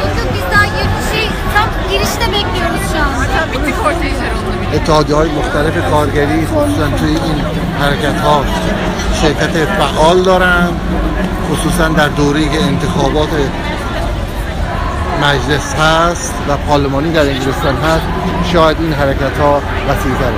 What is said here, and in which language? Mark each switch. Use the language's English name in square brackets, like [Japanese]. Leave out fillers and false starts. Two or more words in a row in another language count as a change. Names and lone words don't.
[Turkish] Biz daha tam girişte bekliyoruz şu an. Bitti kortejler oldu. [Persian] اتحادیه‌های مختلف کارگری خصوصا توی این حرکت‌ها شرکت فعال دارن خصوصا در دوره‌ای که انتخابات مجلس هست و پارلمانی در انگلستان هست شاید این حرکت‌ها وسیع‌تره.